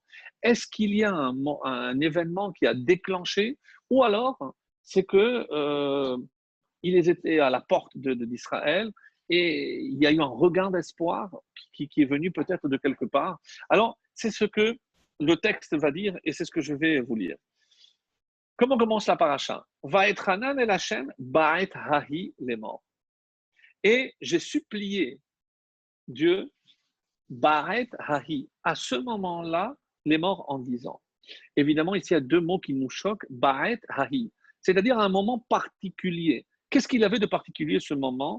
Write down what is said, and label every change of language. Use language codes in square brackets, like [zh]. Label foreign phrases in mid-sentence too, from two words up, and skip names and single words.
[fr] Est-ce qu'il y a un événement qui a déclenché ou alors c'est que ils étaient à la porte d'Israël et il y a eu un regain d'espoir qui est venu peut-être de quelque part. Alors, c'est ce que le texte va dire et c'est ce que je vais vous lire. Comment commence la paracha? [he] ואתחנן אל השם בעת ההיא [fr] les morts. Et j'ai supplié Dieu [he] בעת ההיא, [fr] à ce moment-là, les morts en disant. Évidemment, ici, il y a deux mots qui nous choquent. [he] בעת ההיא, [fr] c'est-à-dire un moment particulier. Qu'est-ce qu'il avait de particulier ce moment?